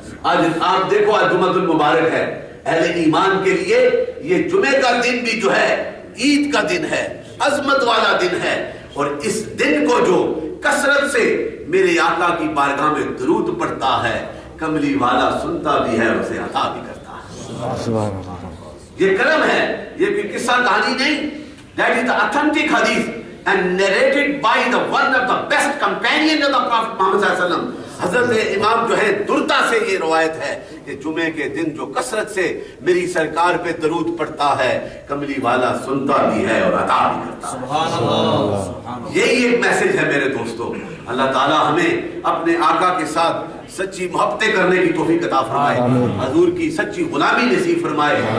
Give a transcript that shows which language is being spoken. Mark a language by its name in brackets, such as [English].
[Urdu] آج آپ دیکھو آج جمعۃ المبارک ہے, اہل ایمان کے لیے یہ جمعے کا دن بھی جو ہے عید کا دن ہے, عظمت والا دن ہے, اور اس دن کو جو کثرت سے میرے آقا کی بارگاہ میں درود پڑھتا ہے کملی والا سنتا بھی ہے اور اسے عطا بھی کرتا ہے. یہ کرم ہے, یہ کوئی قصہ کہانی نہیں. [English] That is the authentic hadith and narrated by the one of the best companion of the Prophet Muhammad sallallahu alaihi wasallam. [Urdu] حضرت امام جو ہے دردا سے یہ روایت ہے کہ جمعے کے دن جو کثرت سے میری سرکار پہ درود پڑھتا ہے کملی والا سنتا بھی ہے اور عطا بھی کرتا ہے. سبحان اللہ. یہی ایک میسج ہے میرے دوستو. اللہ تعالی ہمیں اپنے آقا کے ساتھ سچی محبتیں کرنے کی توفیق عطا فرمائے, حضور کی سچی غلامی نصیب فرمائے.